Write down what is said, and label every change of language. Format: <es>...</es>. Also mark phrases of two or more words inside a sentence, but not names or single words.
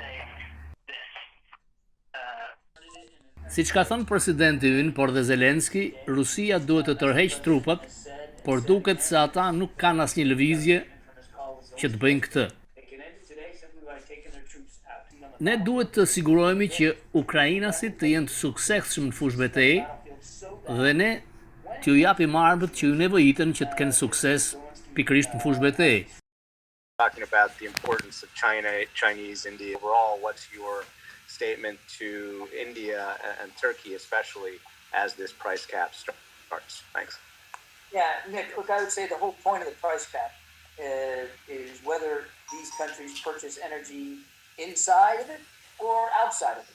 <sq>Siç ka thënë presidenti ynë, por dhe Zelenski, Rusia duhet të tërheqë trupat, por duket se ata nuk kanë asnjë lëvizje që të bëjnë këtë. Ne duhet të sigurohemi që ukrainasit të jenë të suksesshëm në fushë betejë dhe ne t'ju japim armët që ju nevojiten që të kenë sukses pikërisht në fushë betejë.</sq> <en>Talking about the importance of China, Chinese, India overall, what's your statement to India and Turkey especially as this price cap starts? Thanks. Yeah, Nick, look, I would say the whole point of the price cap is whether these countries purchase energy inside of it or outside of it.</en>